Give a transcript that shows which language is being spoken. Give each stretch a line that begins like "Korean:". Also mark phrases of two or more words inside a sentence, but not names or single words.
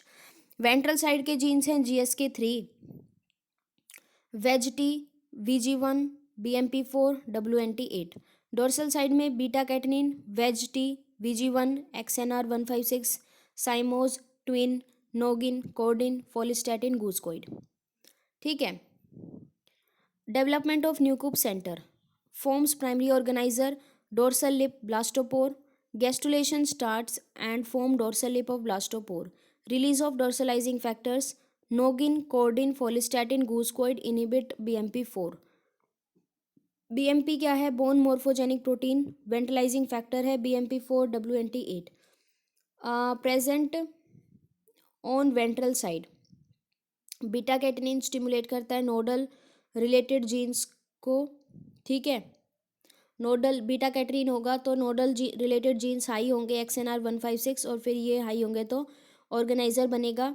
English: ventral side
Hindi: के जीन्स हैं GSK3, वेज-T, VG1, BMP4, WNT8.
English: dorsal side
Hindi: में बीटा कैटनिन, वेज-T, VG1, XNR156, साइमोज, ट्विन, नोगिन, कोडिन, फोलिस्टैटिन, गूस्कोइड. ठीक है.
English: development of nucleus center forms primary organizer, dorsal lip, blastopore. Gastrulation starts and form dorsal lip of blastopore. Release of dorsalizing factors nogin, cordin, folistatin, goosecoid inhibit BMP4.
Hindi: BMP क्या है?
English: bone morphogenic protein. ventralizing factor है BMP4, WNT8. present on ventral side. beta catenin stimulate
Hindi: करता है
English: nodal related genes को.
Hindi: ठीक है,
English: nodal beta catenin
Hindi: होगा तो
English: nodal related genes high
Hindi: होंगे XNR156 और फिर ये हाई होंगे तो ऑर्गेनाइजर बनेगा.